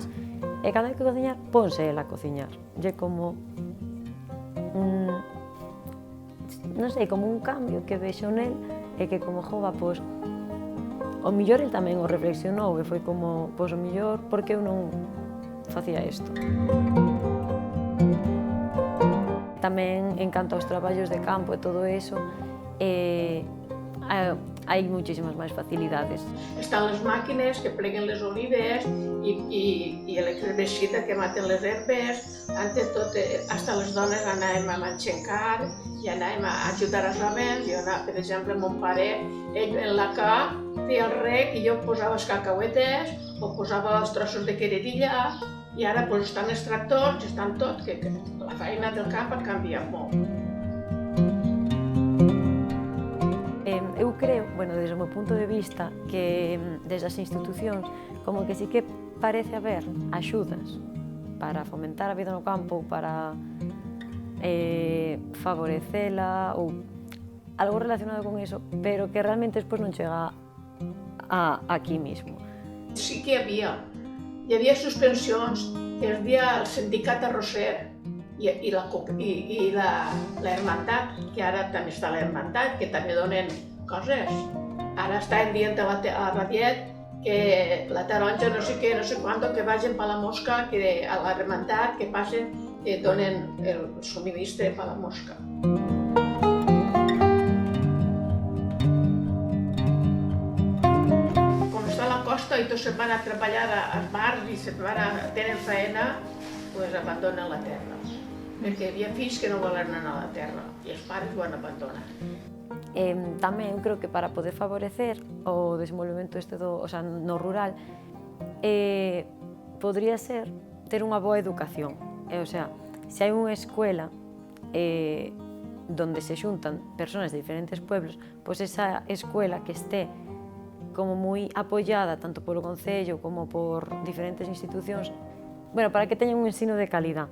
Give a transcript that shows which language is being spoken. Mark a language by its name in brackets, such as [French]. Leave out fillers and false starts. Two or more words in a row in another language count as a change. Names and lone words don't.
[Galician] E cando hai que cociñar, ponse el a cociñar. É como non sei, como un cambio que vexo nel e que como jova, pois, o mellor el tamén o reflexionou e foi como, pois, o mellor, por que eu non facía isto? Tamén, en canto aos traballos de campo e todo eso, hai muchísimas máis facilidades. [Catalan] Estan les màquines que pleguen les olives i l'electricida que maten les herbes. Antes tot, hasta les dones anàvem a manxencar i anàvem a ajudar els homes. Jo anava, per exemple, mon pare, ell en la ca feia el rec i jo posava els cacauetes o posava els trossos de queredilla i ara pues, estan els tractors, estan tot, que la feina del camp ha canviat molt. [Galician] Eu creo, bueno, desde o meu punto de vista, que desde as institucións como que sí que parece haber axudas para fomentar a vida no campo, para favorecela ou algo relacionado con eso, pero que realmente despois non chega aquí mismo. [Catalan] Sí que hi havia suspensions, hi havia el sindicat arrosser i la hermandat, que ara també està la hermandat, que també donen coses. Ara estan dient a la radiet que la taronja no sé què, no sé quant, que vagin per la mosca, que a la hermandat que passen, que donen el subministre per la mosca. Com està a la costa i tots se'n van a treballar als bars i tenen feina, doncs abandonen la terra. Perquè hi havia fills que no volen anar a la terra i els pares ho han abandonat. [Galician] Tamén eu creo que para poder favorecer o desenvolvemento no rural podría ser ter unha boa educación. Se hai unha escuela donde se xuntan persoas de diferentes pueblos, pois esa escuela que este como moi apoiada tanto polo Concello como por diferentes institucións, para que teñan un ensino de calidad.